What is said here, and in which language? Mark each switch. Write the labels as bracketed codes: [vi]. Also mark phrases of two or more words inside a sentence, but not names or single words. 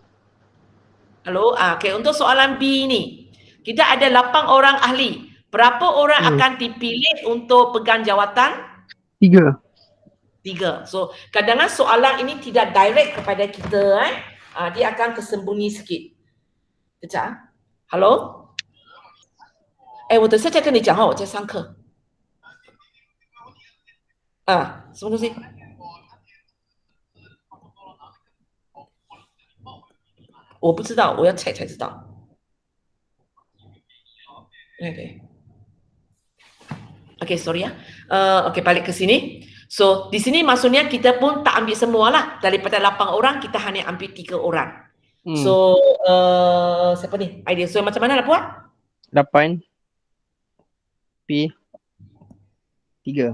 [ms] Hello, okay, untuk soalan B ni, kita ada 8 orang ahli. Berapa orang akan dipilih untuk pegang jawatan? 3. 3. So, kadang-kadang soalan ini tidak direct kepada kita. Dia akan tersembunyi sikit. Kejap. Hello? [zh] 我等下再跟你讲我在上课。什么东西？我不知道，我要猜才知道。 [en] Okay, sorry okay, [ms] balik ke sini. So, di sini maksudnya kita pun tak ambil semua lah. Daripada 8 orang, kita hanya ambil 3 orang. So, siapa ni? Idea. So, macam mana nak buat? 8 P 3.